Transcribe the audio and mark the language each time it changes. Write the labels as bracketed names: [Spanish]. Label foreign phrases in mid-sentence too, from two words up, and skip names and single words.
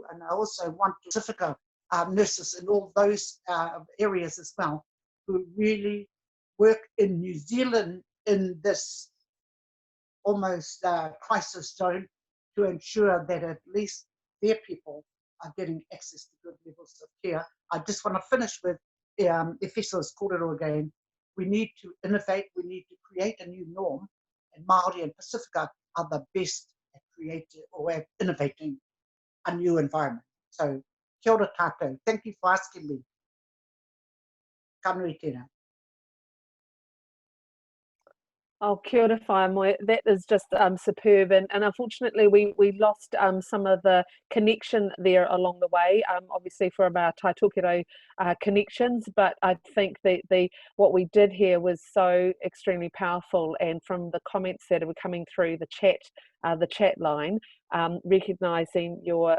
[English] And I also want to Pacifica nurses in all those areas as well, who really work in New Zealand in this almost crisis zone to ensure that at least their people are getting access to good levels of care. I just want to finish with Efeso's kōrero again. We need to innovate, we need to create a new norm, and Māori and Pacifica are the best at creating or at innovating a new environment. So, [Māori] kia ora tātou. [English] Thank you for asking me. [Māori] Ka nui tēnā. Oh, kia ora whae moe. [English] That is just superb, and unfortunately we lost some of the connection there along the way, obviously from our Tai Tōkero connections, but I think the what we did here was so extremely powerful, and from the comments that were coming through the chat line, recognising your